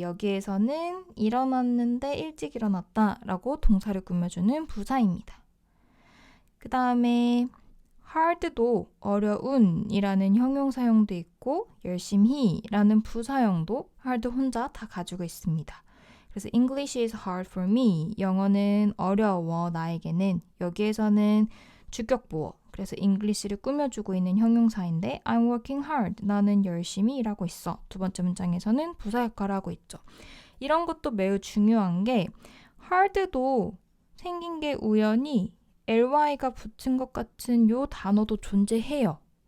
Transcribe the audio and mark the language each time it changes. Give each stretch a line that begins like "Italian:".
Korean: 여기에서는 일어났는데 일찍 일어났다 라고 동사를 꾸며주는 부사입니다. 그 다음에 hard도 어려운이라는 형용사형도 있고 열심히라는 부사형도 hard 혼자 다 가지고 있습니다. 그래서
English: English is hard for me.
Korean: 영어는 어려워 나에게는. 여기에서는 주격보어. 그래서 English를 꾸며주고 있는 형용사인데
English: I'm working hard.
Korean: 나는 열심히 일하고 있어. 두 번째 문장에서는 부사 역할을 하고 있죠. 이런 것도 매우 중요한 게 hard도 생긴 게 우연히 ly가 붙은 것 같은 요 단어도 존재해요.